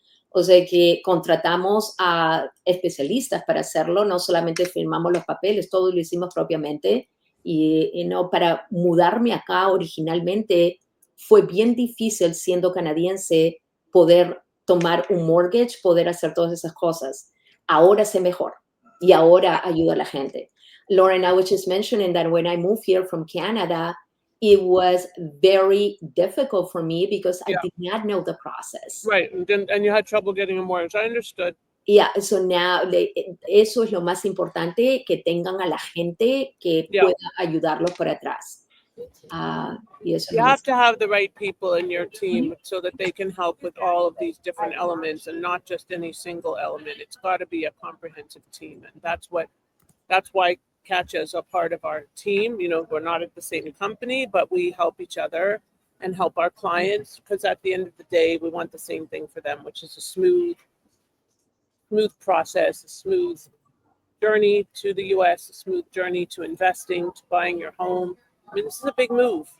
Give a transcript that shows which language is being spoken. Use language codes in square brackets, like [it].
[es] O sea que contratamos a especialistas para hacerlo, no solamente firmamos los papeles, todo lo hicimos propiamente. Y no, para mudarme acá originalmente fue bien difícil siendo canadiense poder tomar un mortgage, poder hacer todas esas cosas. Ahora sé mejor y ahora ayudo a la gente. [en] Lauren, I was just mentioning that when I moved here from Canada, it was very difficult for me because I did not know the process. Right, and you had trouble getting a mortgage. I understood. Yeah, so now, [es] eso es lo más importante, que tengan a la gente que pueda ayudarlos por atrás. Y eso [en] You [es] es [en] have to have the right people in your team so that they can help with all of these different elements and not just any single element. It's got to be a comprehensive team, and that's why Katia is a part of our team. You know, we're not at the same company, but we help each other and help our clients, because at the end of the day, we want the same thing for them, which is a smooth process, a smooth journey to the US, a smooth journey to investing, to buying your home. I mean, this is a big move.